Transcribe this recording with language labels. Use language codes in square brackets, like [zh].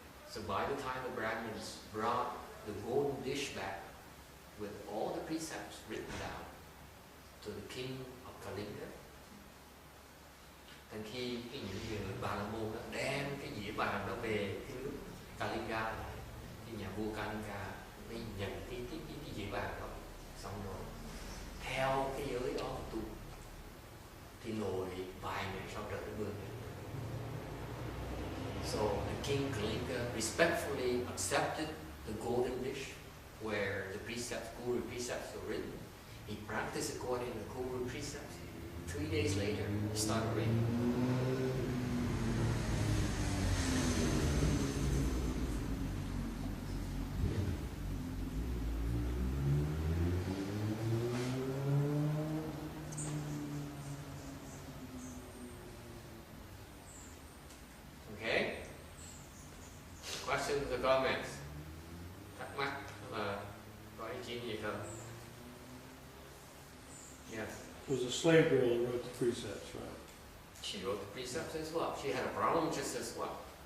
[en] So by the time the Brahmins brought the golden dish back with all the precepts written down to the king of Kalinga, [vi] thành khi những người Bà La Môn đem cái dĩa vàng đó về cái nước Kalinga, thì nhà vua Kalinga mới nhận cái dĩa vàng đó, xong rồi theo cái giới đó tu thì nổi vài ngày sau trời nó mưa. [en] So the king Kalinga respectfully accepted the golden dish where the precepts, Guru precepts were written. He practiced according to the Guru precepts. 3 days later, it started raining. Okay? Questions or comments? [vi] Thắc mắc là có ý kiến gì không? [en] Yes. It was a slave girl who wrote the precepts, right? She wrote the precepts as well. She had a problem just as well.